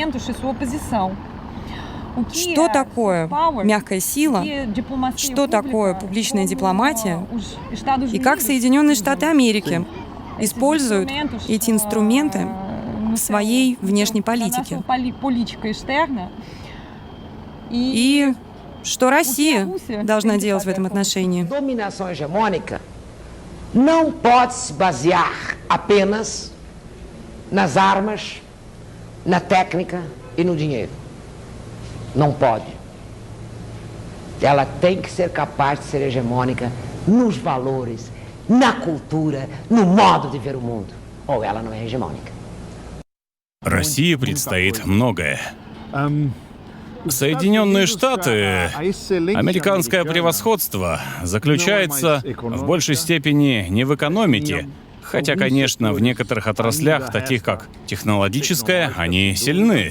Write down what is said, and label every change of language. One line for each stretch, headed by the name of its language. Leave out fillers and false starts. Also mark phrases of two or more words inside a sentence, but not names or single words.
Russian: Что такое мягкая сила, что такое публичная дипломатия и как Соединенные Штаты Америки используют эти инструменты в своей внешней политике. И что Россия должна делать в этом отношении?
Portuguese: não pode se basear apenas nas armas, na técnica e no dinheiro. Não pode. Ela tem que ser capaz de ser hegemônica nos valores, na cultura, no modo de ver o mundo. Ou ela não é hegemônica.
Russian: России предстоит многое. Соединенные Штаты, американское превосходство заключается в большей степени не в экономике, хотя, конечно, в некоторых отраслях, таких как технологическая, они сильны.